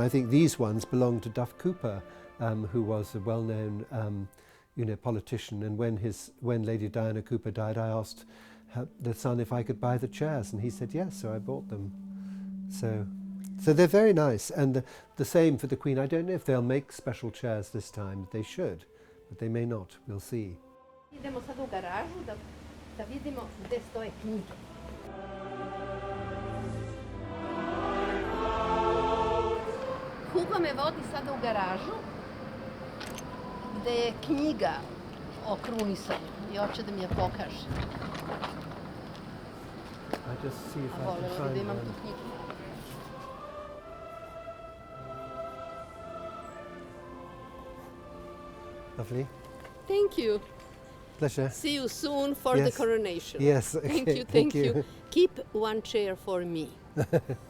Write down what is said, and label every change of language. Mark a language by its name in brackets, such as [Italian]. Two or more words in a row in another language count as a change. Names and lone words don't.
[English] I think these ones belong to Duff Cooper, who was a well-known politician. And when Lady Diana Cooper died, I asked the son if I could buy the chairs, and he said yes, so I bought them. So they're very nice, and the same for the Queen. I don't know if they'll make special chairs this time. They should, but they may not. We'll see. [Serbian] Idemo sad u garažu da vidimo gde stoje knjige. Hugo me vodi sada u garažu gde je knjiga o krunisanju i hoće da mi je pokaže. [English] I just see if I can [Serbian] Volela [English] find [Serbian] bi da imam [English] one. [Serbian] tu knjigu. [English] Lovely. Thank you. Pleasure. See you soon for Yes. the coronation. Yes. Okay. Thank you. Keep one chair for me.